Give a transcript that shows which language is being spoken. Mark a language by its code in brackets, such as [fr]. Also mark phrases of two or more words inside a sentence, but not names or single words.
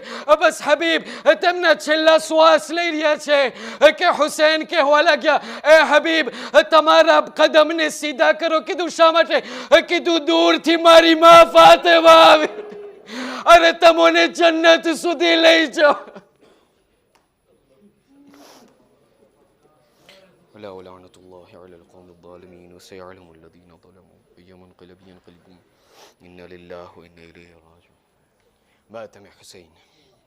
[gu] બસ હબીબ તેમના છેલ્લા શ્વાસ લઈ રહ્યા છે કે હુસૈન કહેવા લાગ્યા, એ હબીબ, તમારા કદમને સીધા કરો. કીધું શા માટે? કીધું દૂરથી મારી માં ફાતિમા આવી, અરે તમને જન્નત સુધી લઈ જાઓ. [ar] ولا ولعنة الله على القوم الظالمين وسيعلم الذين ظلموا أي منقلب ينقلبون إنا لله وإنا إليه راجعون. مات حسين.